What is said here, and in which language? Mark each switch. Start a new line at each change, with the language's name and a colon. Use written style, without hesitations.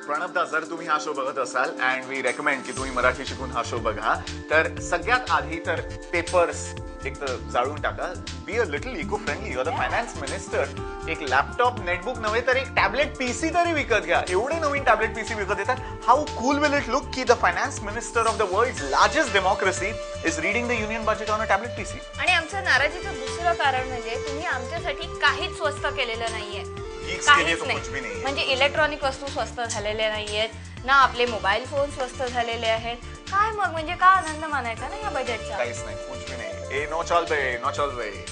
Marathi: प्रणवदा, जर तुम्ही हा शो बघत असाल
English: and we recommend
Marathi: की तुम्ही मराठी शिकून हा शो बघा, तर सगळ्यात आधी तर पेपर्स एक तर जाळून टाका.
English: Be a little eco friendly. You are the finance minister.
Marathi: एक लॅपटॉप, नेटबुक नव्हे तर एक टॅबलेट पीसी तरी विकत घ्या. एवढे नवीन टॅबलेट पीसी विकत येतात.
English: How cool will it look की the finance minister of the world largest democracy is reading the union budget on a tablet PC.
Marathi: आणि आमचं नाराजीचं दुसरं कारण म्हणजे तुम्ही आमच्यासाठी काहीच स्वस्त केलेलं नाहीये. काहीच नाही. म्हणजे इलेक्ट्रॉनिक वस्तू स्वस्त झालेल्या नाहीयेत ना, आपले मोबाईल फोन स्वस्त झालेले आहेत. काय मग म्हणजे का आनंद मानायचा ना या बजेटचा? काहीच नाही,
Hindi: कुछ भी
Marathi: नाही.
English: No चल बे.